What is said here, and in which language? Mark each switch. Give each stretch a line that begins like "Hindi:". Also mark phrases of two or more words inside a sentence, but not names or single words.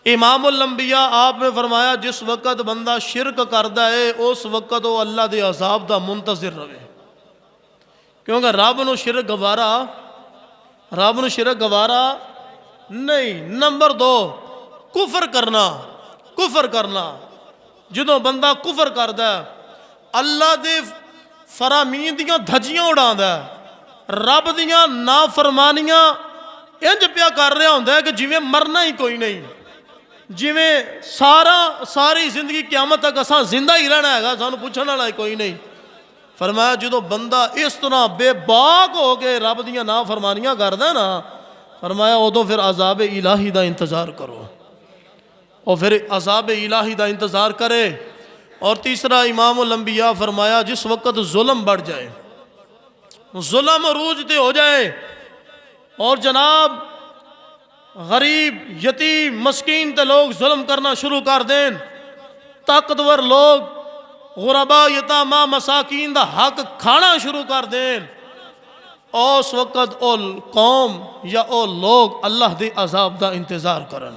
Urdu: امام الانبیاء آپ نے فرمایا جس وقت بندہ شرک کرتا ہے اس وقت وہ
Punjabi: اللہ دے عذاب دا منتظر رہے، کیونکہ رب نو شرک گوارا نہیں۔ نمبر دو، کفر کرنا جدوں بندہ کفر کردا ہے، اللہ دے فرامین دیاں دھجیاں اڑاندا ہے، رب دیاں نافرمانیاں انج پیا کر رہا ہوندا ہے کہ جویں مرنا ہی کوئی نہیں، جویں ساری زندگی قیامت تک اساں زندہ ہی رہنا ہے گا، سانوں پوچھن والا کوئی نہیں۔ فرمایا جدو بندہ اس طرح بے باک ہو کے رب دیاں نافرمانیاں کردا ہے نا، فرمایا ادو پھر عذاب الہی دا انتظار کرو، اور پھر عذاب الہی دا انتظار کرے۔ اور تیسرا امام الانبیاء فرمایا جس وقت ظلم بڑھ جائے، ظلم عروج تے ہو جائے، اور جناب غریب یتیم مسکین تے لوگ ظلم کرنا شروع کر دیں، طاقتور لوگ غربا یتاما مساکین دا حق کھانا شروع کر دیں، اس وقت او قوم یا او لوگ اللہ دے عذاب دا انتظار کرن۔